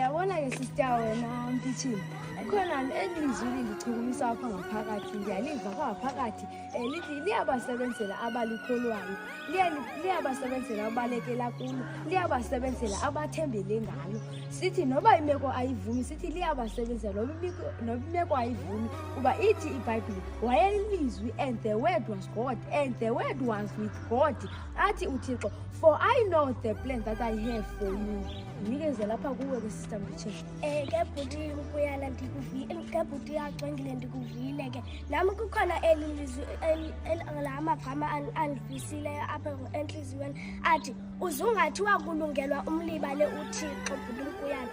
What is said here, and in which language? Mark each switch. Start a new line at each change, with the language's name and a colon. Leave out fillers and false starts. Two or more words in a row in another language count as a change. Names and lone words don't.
Xhosa: Yabona ke sister wena Mpithini, khona elizwi lindichukumisa apha ngaphakathi, ndiyaliva ngaphakathi lithi liyabasebenzela abalikholwayo, liyabasebenzela abalekela kulo, liyabasebenzela abathembele ngalo. Sithi noba imeko ayivumi, sithi liyabasebenzela noba imeko ayivumi, kuba ithi iBhayibhile wayelilizwi
English: and the word was God and the word was with God.
Xhosa: Athi uThixo,
English: for I know the plan that I have for you.
Xhosa: Nikeze lapha kuwe ke Sister Mpithini. Ke bhuti Mkuyana ndikuvile, ke bhuti yaxengile ndikuvile ke. Nami kukhona elilizwi lamagama andivisileyo apha enhliziyweni athi uzungathiwa kulungelwa umlibale uThixo bhuti Mkuyana.